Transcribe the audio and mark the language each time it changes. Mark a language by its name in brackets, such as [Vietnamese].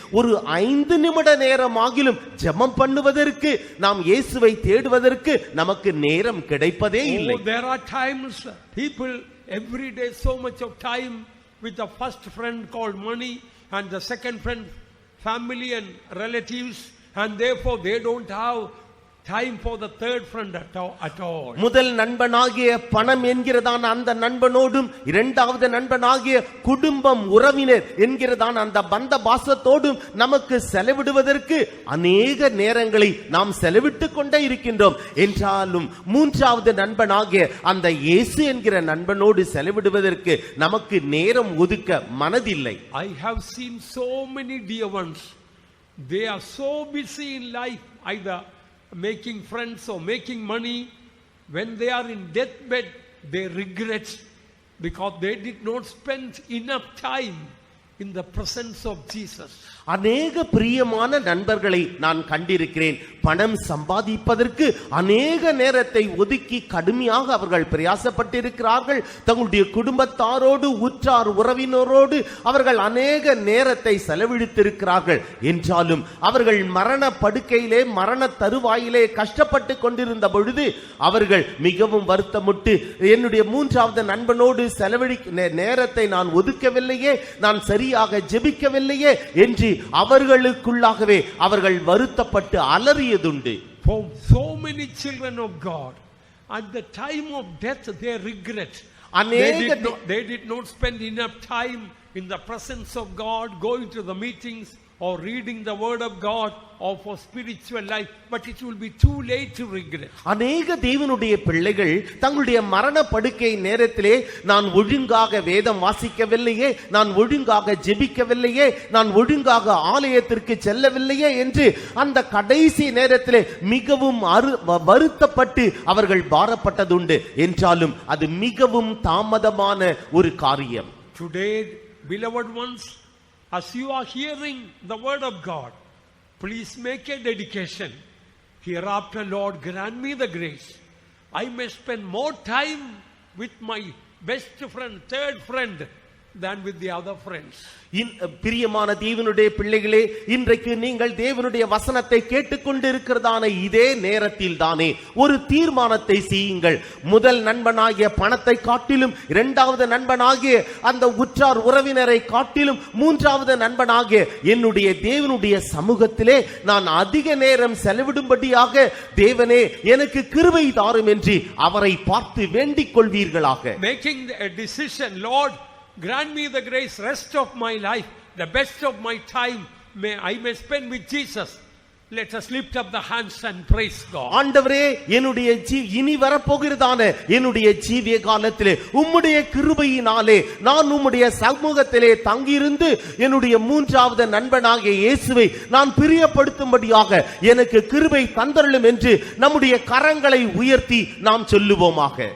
[Tamil] ஒரு 5 நிமிட நேரமாகிலும் ஜெபம் பண்ணுவதற்கு, நாம் இயேசுவை தேடுவதற்கு நமக்கு நேரம் கிடைப்பதே இல்லை. [English] There are times people every day so much of time with the first friend called money and the second friend family and relatives, and therefore they don't have time for the third friend at all. [Tamil] முதல் நண்பனாகிய பணம் என்கிறதான அந்த நண்பனோடும் இரண்டாவது நண்பனாகிய குடும்பம் உறவினர் என்கிறதான அந்த பந்த பாசத்தோடும் நமக்கு செலவிடுவதற்கு அநேக நேரங்களை நாம் செலவிட்டுக் கொண்டே இருக்கின்றோம். என்றாலும் மூன்றாவது நண்பனாகிய அந்த இயேசு என்கிற நண்பனோடு செலவிடுவதற்கு நமக்கு நேரம் ஒதுக்க மனதில்லை. [English] I have seen so many dear ones, they are so busy in life, either making friends or making money. When they are in deathbed, they regret because they did not spend enough time in the presence of Jesus. [Tamil] அநேக பிரியமான நண்பர்களை நான் கண்டிருக்கிறேன். பணம் சம்பாதிப்பதற்கு அநேக நேரத்தை ஒதுக்கி கடுமையாக அவர்கள் பிரயாசப்பட்டிருக்கிறார்கள். தங்களுடைய குடும்பத்தாரோடு உற்றார் உறவினரோடு அவர்கள் அநேக நேரத்தை செலவழித்திருக்கிறார்கள். என்றாலும் அவர்கள் மரண படுக்கையிலே மரண தருவாயிலே கஷ்டப்பட்டு கொண்டிருந்த பொழுது அவர்கள் மிகவும் வருத்தமுட்டு, என்னுடைய மூன்றாவது நண்பனோடு செலவழிக்க நேரத்தை நான் ஒதுக்கவில்லையே, நான் சரியாக ஜெபிக்கவில்லையே என்று அவர்களுக்குள்ளாகவே அவர்கள் வருத்தப்பட்டு அலறியதுண்டு. [English] For so many children of God, at the time of death they regret. They did not spend enough time in the presence of God, going to the meetings or reading the word of God or for spiritual life, but it will be too late to regret. [Tamil] அநேக தேவனுடைய பிள்ளைகள் தங்களுடைய மரண படுக்கை நேரத்திலே நான் ஒழுங்காக வேதம் வாசிக்கவில்லையே, நான் ஒழுங்காக ஜெபிக்கவில்லையே, நான் ஒழுங்காக ஆலயத்திற்கு செல்லவில்லையே என்று அந்த கடைசி நேரத்திலே மிகவும் வருத்தப்பட்டு அவர்கள் பாரப்பட்டதுண்டு. என்றாலும் அது மிகவும் தாமதமான ஒரு காரியம். [English] Today, beloved ones, as you are hearing the word of God, please make a dedication. Hereafter, Lord, grant me the grace. I may spend more time with my best friend, third friend, than with the other friends. [Tamil] பிரியமான தேவனுடைய பிள்ளைகளே, இன்றைக்கு நீங்கள் தேவனுடைய வசனத்தை கேட்டுக்கொண்டிருக்கிறதான இதே நேரத்தில் தானே ஒரு தீர்மானத்தை செய்யுங்கள். முதல் நண்பனாகிய பணத்தை காட்டிலும், இரண்டாவது நண்பனாகிய அந்த உற்றார் உறவினரை காட்டிலும், மூன்றாவது நண்பனாகிய என்னுடைய தேவனுடைய சமூகத்திலே நான் அதிக நேரம் செலவிடும்படியாக தேவனே எனக்கு கிருபை தாரும் என்று அவரை பார்த்து வேண்டிக் கொள்வீர்களாக. [English] Making a decision, Lord, grant me the grace, rest of my life, the best of my time, I may spend with Jesus. Let us lift up the hands and praise God. [Tamil] ஆண்டவரே, என்னுடைய இனி வரப்போகிறதான என்னுடைய ஜீவிய காலத்திலே உம்முடைய கிருபையினாலே நான் உம்முடைய சமூகத்திலே தங்கியிருந்து என்னுடைய மூன்றாவது நண்பனாகிய இயேசுவை நான் பிரியப்படுத்தும்படியாக எனக்கு கிருபை தந்தருளும் என்று நம்முடைய கரங்களை உயர்த்தி நாம் சொல்லுவோமாக.